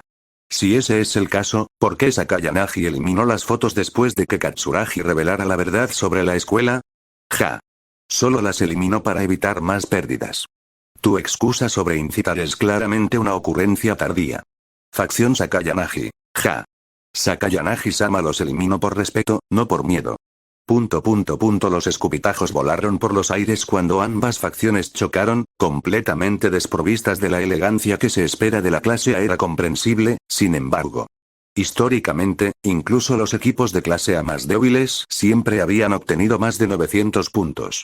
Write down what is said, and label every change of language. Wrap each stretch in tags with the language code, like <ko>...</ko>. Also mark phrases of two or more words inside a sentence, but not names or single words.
<es>Si ese es el caso, ¿por qué Sakayanagi eliminó las fotos después de que Katsuragi revelara la verdad sobre la escuela? Ja. Solo las eliminó para evitar más pérdidas. Tu excusa sobre incitar es claramente una ocurrencia tardía. Facción Sakayanagi. Ja. Sakayanagi-sama los eliminó por respeto, no por miedo. Los escupitajos volaron por los aires cuando ambas facciones chocaron, completamente desprovistas de la elegancia que se espera de la clase A. Era comprensible, sin embargo. Históricamente, incluso los equipos de clase A más débiles siempre habían obtenido más de 900 puntos.</es>